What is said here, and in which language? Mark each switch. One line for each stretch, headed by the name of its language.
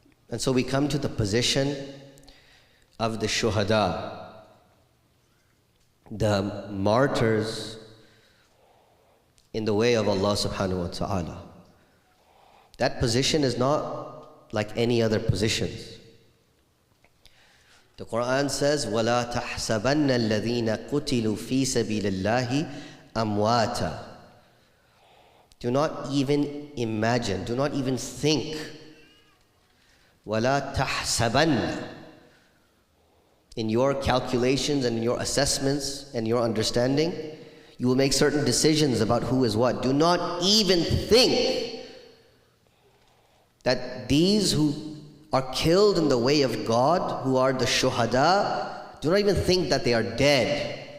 English: And so we come to the position of the shuhada, the martyrs in the way of Allah subhanahu wa ta'ala. That position is not like any other positions. The Quran says,
Arabic: وَلَا تَحْسَبَنَّ الَّذِينَ قُتِلُوا فِي سَبِيلِ اللَّهِ أَمْوَاتًا.
English: Do not even imagine, do not even think.
Arabic: وَلَا تَحْسَبَنَّ.
English: In your calculations and in your assessments and your understanding, you will make certain decisions about who is what. Do not even think that these who are killed in the way of God, who are the shuhada, do not even think that they are dead.